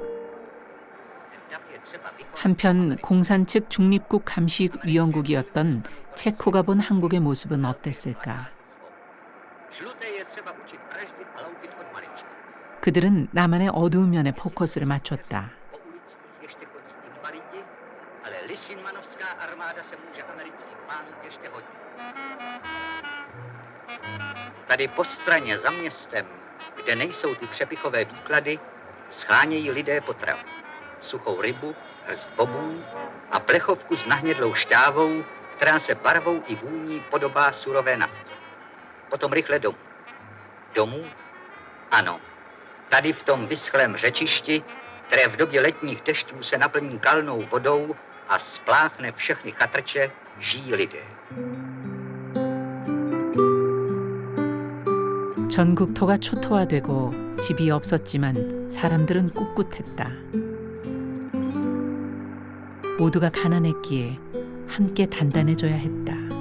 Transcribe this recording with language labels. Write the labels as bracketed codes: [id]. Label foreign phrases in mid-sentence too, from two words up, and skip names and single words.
[ko] 한편 공산 측 중립국 감시위원국이었던 체코가 본 한국의 모습은 어땠을까? 그들은 남한의 어두운 면에 포커스를 맞췄다. [cs] Tady po straně za městem, kde nejsou ty přepichové výklady, schánějí lidé potravu. Suchou rybu, hrst bobů a plechovku s nahnědlou šťávou, která se barvou i vůní podobá surové naftě. Potom rychle domů. Domů? Ano. Tady v tom vyschlém řečišti, které v době letních dešťů se naplní kalnou vodou a spláchne všechny chatrče, žijí lidé. [ko] 전국토가 초토화되고 집이 없었지만 사람들은 꿋꿋했다. 모두가 가난했기에 함께 단단해져야 했다.